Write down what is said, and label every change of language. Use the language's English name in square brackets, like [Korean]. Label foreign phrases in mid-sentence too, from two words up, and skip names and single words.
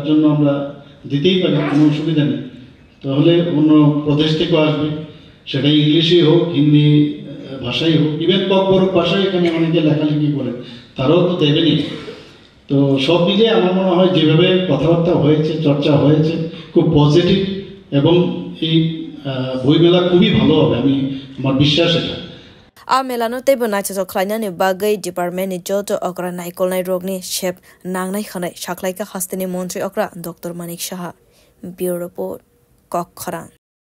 [Bangla] জন্য আমরা দিতেই পারি কোনো অসুবিধা নেই তাহলে অন্য প্রদেশ থেকে আসবে সেটা ইংলিশই হোক হিন্দি ভাষাই হোক ইভেন বড় ভাষায় এখানে অনেকে লেখালেখি করে তারাও তো দেবেনই তো সব মিলিয়ে আমার মনে হয় যেভাবে কথাবার্তা হয়েছে চর্চা হয়েছে খুব পজিটিভ এবং এই বইমেলা খুবই ভালো হবে আমি আমার বিশ্বাস এটা [Kok Borok] a melano tebo nacho khlaina ni bagai department ni joto okra naikolnai rogni shep nangnai khanai saklaika hastini montri okra Dr Manik Shaha Bureau Report Kokkhara